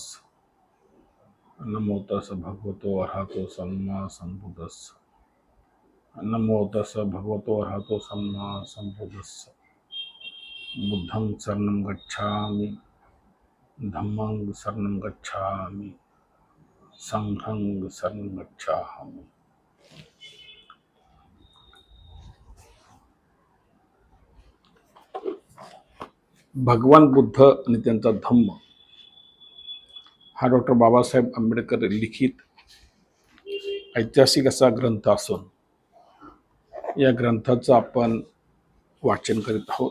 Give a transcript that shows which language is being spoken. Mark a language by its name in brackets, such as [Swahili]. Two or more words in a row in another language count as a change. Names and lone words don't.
[Pali] नमो तस् भगवतो अरहतो सम्मा संबुद्धस्स। नमो तस् भगवतो अरहतो सम्मा संबुद्धस्स। बुद्धं शरणं गच्छामि, धम्मं शरणं गच्छामि, संघं शरणं गच्छामि। [Marathi] भगवान बुद्ध आणि त्यांचा धम्म हा डॉक्टर बाबासाहेब आंबेडकर लिखित ऐतिहासिक असा ग्रंथ असून या ग्रंथाचं आपण वाचन करीत आहोत।